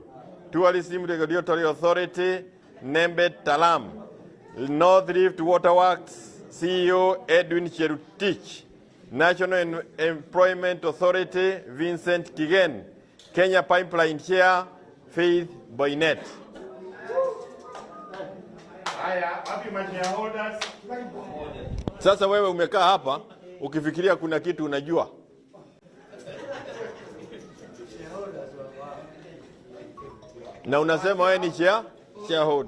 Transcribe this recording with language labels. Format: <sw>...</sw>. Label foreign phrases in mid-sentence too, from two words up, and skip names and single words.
<en>Tourism Regulatory Authority Nembet Talam. North Rift Waterworks CEO Edwin Cherutich. National Employment Authority Vincent Kigen. Kenya Pipeline Chair Faith Boynet.</en> <sw>Sasa wewe umekaa hapa ukifikiria kuna kitu unajua. Na unasema wewe ni shareholder.</sw>